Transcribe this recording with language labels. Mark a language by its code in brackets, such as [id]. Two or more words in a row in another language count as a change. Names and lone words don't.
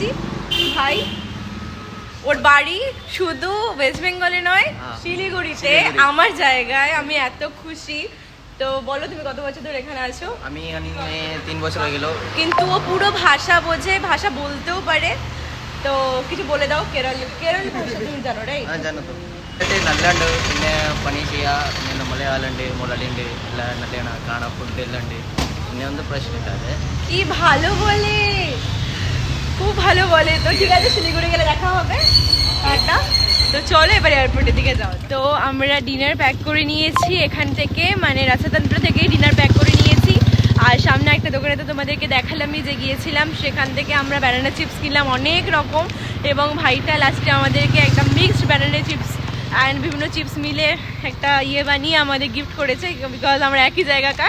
[bn] ভাই ওর বাড়ি শুধু ওয়েস্ট বেঙ্গলে নয়, শিলিগুড়িতে, আমার জায়গায়। আমি এত খুশি। তো বলো, তুমি কত বছর ধরে এখানে আছো? আমি এখানে 3 বছর হয়ে গেল। কিন্তু ও পুরো ভাষা বোঝে, ভাষা বলতেও পারে। তো কিছু বলে দাও। কেরল ভাষা তুমি জানো, রাইট? জানো তো, [ml] നല്ലുണ്ട്. പിന്നെ പണി ചെയ്യുക, പിന്നെ മലയാളുണ്ട്, മുരളിയുണ്ട്, എല്ലാം നല്ലതാണ്. കാണാൻ ഫുഡ് എല്ലാം ഉണ്ട്. പിന്നെ ഒന്നും പ്രശ്നമില്ല. [bn] কি ভালো বলে, খুব ভালো বলে। তো ঠিক আছে, শিলিগুড়ি গেলে দেখা হবে। টাটা। তো চলো এবার এয়ারপোর্টের দিকে যাও। তো আমরা [en] dinner pack [bn] করে নিয়েছি এখান থেকে, মানে রাসাতন্ত্র থেকে [en] dinner pack [bn] করে নিয়েছি। আর সামনে একটা দোকানে তো তোমাদেরকে দেখালামই যে গিয়েছিলাম, সেখান থেকে আমরা [en] banana chips [bn] কিনলাম অনেক রকম, এবং ভাইটা লাস্টে আমাদেরকে একটা [en] mixed banana chips and [bn] বিভিন্ন চিপস মিলে একটা ইয়ে বানিয়ে আমাদের গিফট করেছে, বিকজ আমরা একই জায়গাকার।